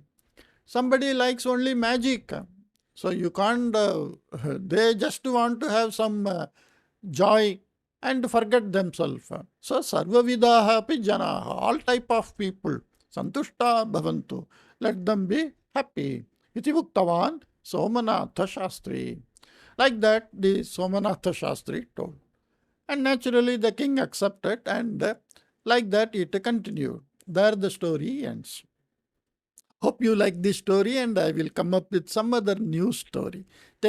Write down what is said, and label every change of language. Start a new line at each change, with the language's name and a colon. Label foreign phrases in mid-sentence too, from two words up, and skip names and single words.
English: Somebody likes only magic. So you can't, they just want to have some joy and forget themselves.
Sanskrit: So सर्व विधाः अपि जनाः,
English: all type of people,
Sanskrit: सन्तुष्टाः भवन्तु,
English: let them be happy.
Sanskrit: इति उक्तवान् सोमनाथ शास्त्री.
English: Like that, the Somanatha Shastri told. And naturally, the king accepted, and like that, it continued. There the story ends. Hope you like this story, and I will come up with some other new story.